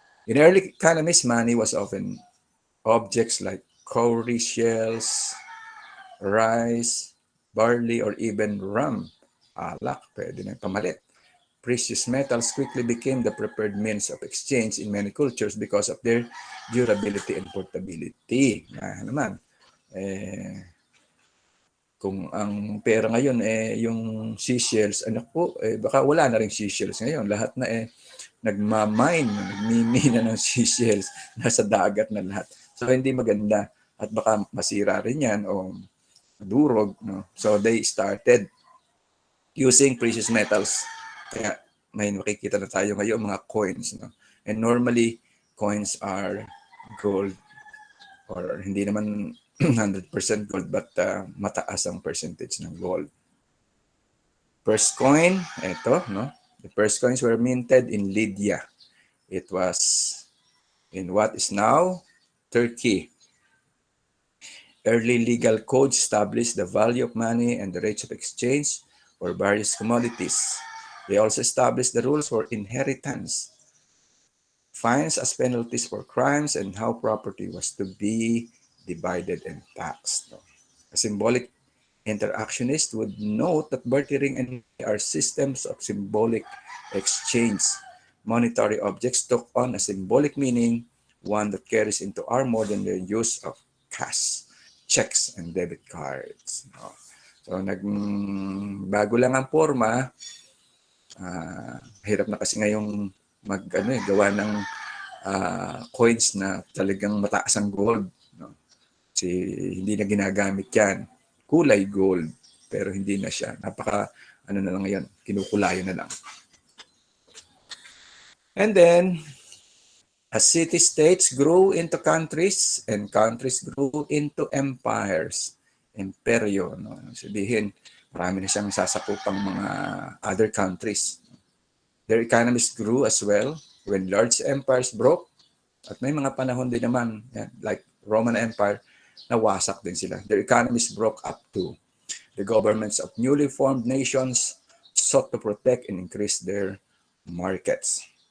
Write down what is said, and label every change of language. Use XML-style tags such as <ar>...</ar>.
<en>In early economies, money was often objects like cowrie shells, rice, barley, or even rum.</en> <tl>Alak, pwede na pamalit.</tl> <en>Precious metals quickly became the preferred means of exchange in many cultures because of their durability and portability.</en> <tl>Naman, kung ang pera ngayon yung seashells, baka wala na rin seashells ngayon. Lahat na nagmamine, nagmimina ng seashells, nasa dagat na lahat. So hindi maganda at baka masira rin yan o durog.</tl> <en>So they started using precious metals.</en> <tl>Kaya may makikita na tayo ngayon mga coins.</tl> <en>And normally, coins are gold or</en> <tl>hindi naman</tl> <en>100% gold but</en> <tl>mataas ang</tl> <en>percentage ng gold. First coin, ito, The first coins were minted in Lydia. It was in what is now Turkey. Early legal codes established the value of money and the rates of exchange for various commodities. They also established the rules for inheritance, fines as penalties for crimes, and how property was to be divided and taxed. A symbolic interactionist would note that bartering and are systems of symbolic exchange. Monetary objects took on a symbolic meaning, one that carries into our modern use of cash, checks, and debit cards.</en> <tl>So, bago lang ang forma. Hirap na kasi ngayong gawa ng coins na talagang mataas ang gold. Kasi hindi na ginagamit yan. Kulay gold, pero hindi na siya. Na lang ngayon, kinukulayan na lang.</tl> <en>And then, As city-states grew into countries and countries grew into empires.</en> <tl>Imperyo, no? Sabihin, marami na siyang sasakupang mga other countries.</tl> <en>Their economies grew as well when large empires broke.</en> <tl>At may mga panahon din naman, like Roman Empire, nawasak din sila.</tl> <en>Their economies broke up too. The governments of newly formed nations sought to protect and increase their markets.</en>